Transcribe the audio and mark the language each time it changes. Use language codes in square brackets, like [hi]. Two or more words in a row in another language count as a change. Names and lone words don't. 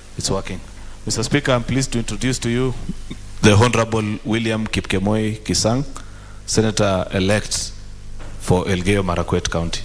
[en] working. Mr. Speaker, I'm pleased to introduce to you the Honorable William Kipkemoi Kisang, Senator-elect for Elgeyo Marakwet County.